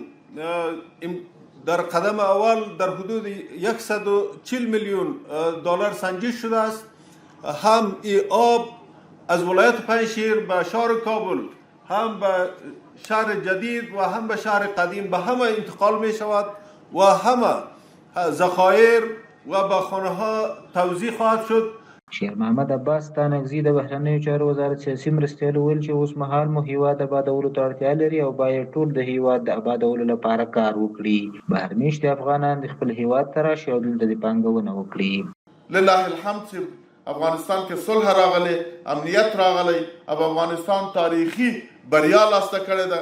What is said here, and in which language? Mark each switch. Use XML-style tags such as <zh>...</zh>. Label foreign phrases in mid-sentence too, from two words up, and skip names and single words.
<fa>در قدم اول در حدود 140 میلیون دلار سنجش شده است، هم این آب از ولایت پنجشیر به شهر کابل، هم به شهر جدید و هم به شهر قدیم به همه انتقال می شود و همه ذخایر و به خانه ها توزیع خواهد شد.</fa> <ps>شیر محمد عباس ستانکزي د بهرنیو چارو وزارت سیاسي مرستیال وویل چې اوس مهال مو هیواد آبادولو ته اړتیا لري او باید ټول د هیواد د آبادولو لپاره کار وکړي. بهر میشتي افغانان د خپل هیواد ته راشي او دلته د پانګونه وکړي.</ps> <ar>لله الحمد</ar> <ps>چې افغانستان کې صلح راغلی، امنیت راغلی، او افغانستان تاریخي بریا لاسته کړې ده.</ps>